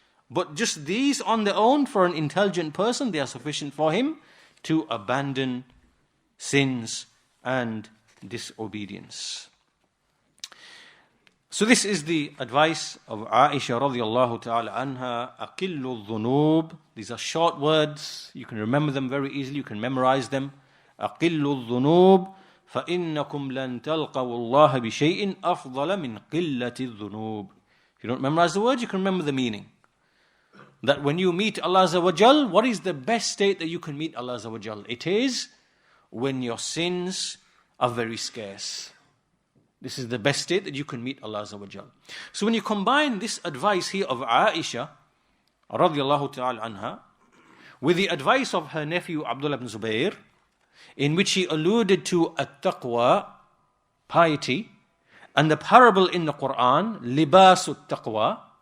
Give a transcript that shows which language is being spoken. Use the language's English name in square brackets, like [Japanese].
[English] But just these on their own, for an intelligent person, they are sufficient for him to abandon sins and disobedience. So this is the advice of Aisha radiallahu ta'ala anha, [Arabic] aqillu dhunub. [English] These are short words. You can remember them very easily. You can memorize them. [Arabic] Aqillu dhunub, فَإِنَّكُمْ لَن تَلْقَوُوا اللَّهَ بِشَيْءٍ أَفْضَلَ مِنْ قِلَّةِ الذُّنُوبِ. [English] If you don't memorize the words, you can remember the meaning. That when you meet Allah Azza wa Jal, what is the best state that you can meet Allah Azza wa Jal? It is when your sins are very scarce. This is the best state that you can meet Allah Azza wa Jal. So when you combine this advice here of Aisha radiallahu ta'ala anha with the advice of her nephew Abdullah ibn Zubayr, in which he alluded to at-taqwa, piety, and the parable in the Quran, libasu at-taqwa,